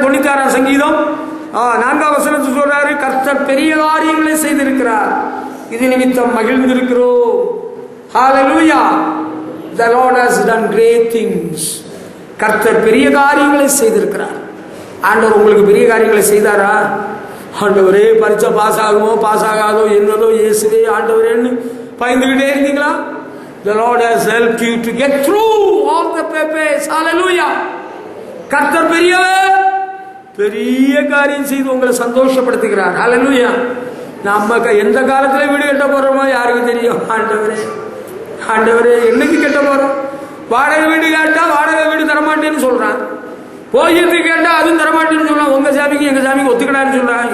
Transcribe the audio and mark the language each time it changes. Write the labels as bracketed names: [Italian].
[Tamil] 96ஆம் சங்கீதம் 4ஆம் வசனத்தை சொல்றாரு, கர்த்தர் பெரிய காரியங்களை செய்திருக்கிறார், இது நிமித்தம் மகிழ்ந்திருக்கிறோம். ஹல்லேலூயா. [English] The Lord has done great things. [Tamil] கர்த்தர் பெரிய காரியங்களை செய்திருக்கிறார். ஆண்டவர் உங்களுக்கு பெரிய காரியங்களை செய்தாரா? ஆண்டவரே, பரீட்சை பாஸ் ஆகுமோ பாஸ் ஆகாதோ என்னதோ, இயேசுவே ஆண்டவரேன்னு பயந்துகிட்டே இருந்தீங்களா? [English] The Lord has helped you to get through all the papers. Hallelujah. [Tamil] கர்த்தர் பெரியவர், பெரிய காரியம் செய்து உங்களை சந்தோஷப்படுத்துகிறார். ஹல்லேலூயா. நம்ம எந்த காலத்துல வீடு கட்ட போறோமோ யாருக்கு தெரியும்? ஆண்டவரே, ஆண்டவரே, என்னைக்கு கட்ட போறோம்? வாடகை வீடு கேட்டா வாடகை வீடு தரமாட்டேன்னு சொல்றான், போயிட்டு கேட்டா அதுவும் தரமாட்டேன்னு சொல்றான், உங்க சாமிக்கு எங்க சாமிக்கு ஒத்துக்கடான்னு சொல்றான்.